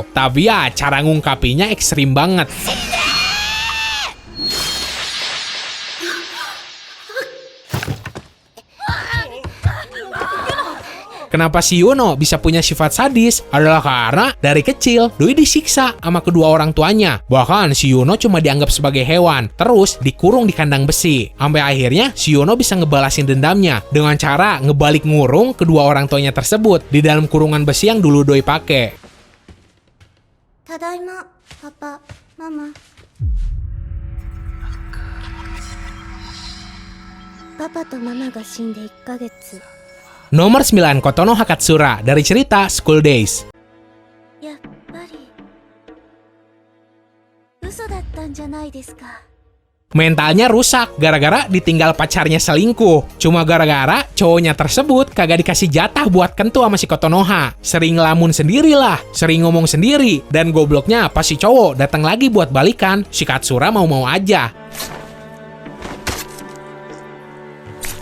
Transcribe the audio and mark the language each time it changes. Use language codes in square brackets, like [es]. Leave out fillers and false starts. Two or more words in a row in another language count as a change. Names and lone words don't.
[id] Tapi ya cara ngungkapinya ekstrim banget. Kenapa si Yuno bisa punya sifat sadis adalah karena dari kecil Doi disiksa sama kedua orang tuanya. Bahkan si Yuno cuma dianggap sebagai hewan, terus dikurung di kandang besi. Sampai akhirnya si Yuno bisa ngebalasin dendamnya dengan cara ngebalik ngurung kedua orang tuanya tersebut di dalam kurungan besi yang dulu Doi pakai. [ja] ただいま、パパ、ママ。パパとママが死んで1ヶ月。 [id] Nomor 9, Kotono Hakatsura dari cerita School Days. [ja] やっぱり嘘だったんじゃないですか。 [id] Mentalnya rusak gara-gara ditinggal pacarnya selingkuh. Cuma gara-gara cowoknya tersebut kagak dikasih jatah buat kentu sama si Kotonoha. Sering ngelamun sendirilah, sering ngomong sendiri. Dan gobloknya pas si cowok datang lagi buat balikan, si Katsura mau-mau aja.